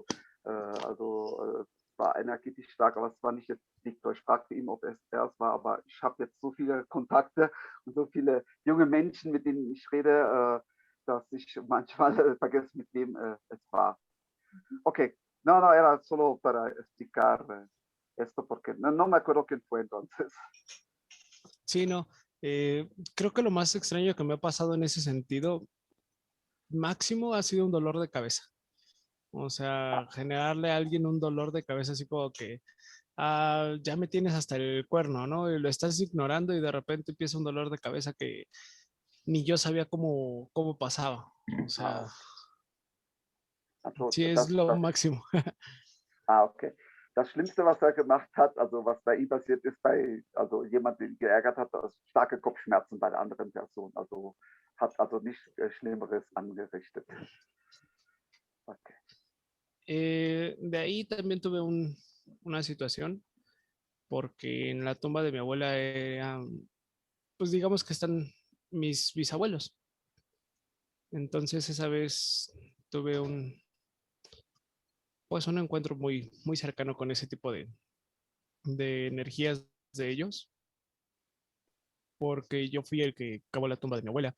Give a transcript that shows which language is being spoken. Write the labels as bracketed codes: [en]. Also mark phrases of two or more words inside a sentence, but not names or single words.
[de] Es war energetisch stark, aber es war nicht jetzt Viktor. Ich fragte ihn, ob es war, aber ich habe jetzt so viele Kontakte und so viele junge Menschen, mit denen ich rede, dass ich manchmal vergesse, mit wem es war. [es] Okay, no, era solo para explicar esto porque no me acuerdo quién fue entonces. Sí, no. Creo que lo más extraño que me ha pasado en ese sentido, máximo, ha sido un dolor de cabeza. O sea, generarle a alguien un dolor de cabeza así como que ya me tienes hasta el cuerno, ¿no? Y lo estás ignorando y de repente empieza un dolor de cabeza que ni yo sabía cómo pasaba. O sea, sí es lo máximo. Okay. [de] Das Schlimmste, was er gemacht hat, also was bei ihm passiert ist, also jemand, den geärgert hat, ist starke Kopfschmerzen bei der anderen Person. Also hat also nichts Schlimmeres angerichtet. Okay. [es] De ahí también tuve una situación, porque en la tumba de mi abuela, pues digamos que están mis bisabuelos. Entonces esa vez tuve un encuentro muy, muy cercano con ese tipo de energías de ellos, porque yo fui el que cavó la tumba de mi abuela.